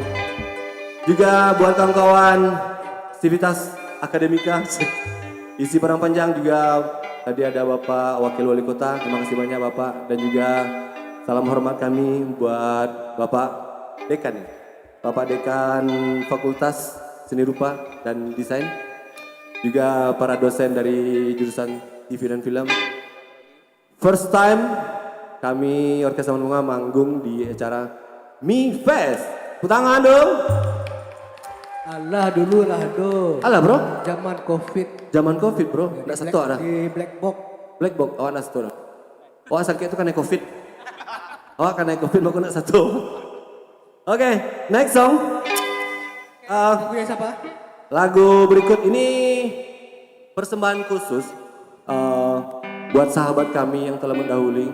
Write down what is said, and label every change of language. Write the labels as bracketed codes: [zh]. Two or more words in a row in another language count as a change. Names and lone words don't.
[id] Juga buat kawan-kawan aktivitas akademika isi Padang Panjang, juga tadi ada Bapak Wakil Wali Kota, terima kasih banyak Bapak, dan juga salam hormat kami buat Bapak Dekan, Bapak Dekan Fakultas Seni Rupa dan Desain, juga para dosen dari jurusan TV dan Film. [en] First time [id] kami Orkes Taman Bunga manggung di acara Mi Fest. Tangan dong. [min] Alah dulu lah do. Alah bro. [id] Zaman covid. Zaman covid bro. Nggak satu ada. Di [en] black box. [id] Black box. Oh nggak satu. Oh sakit itu karena covid. Oh karena covid aku nggak satu. Oke, [en] next song. [id] Lagu yang siapa? Lagu berikut ini persembahan khusus buat sahabat kami yang telah mendahului.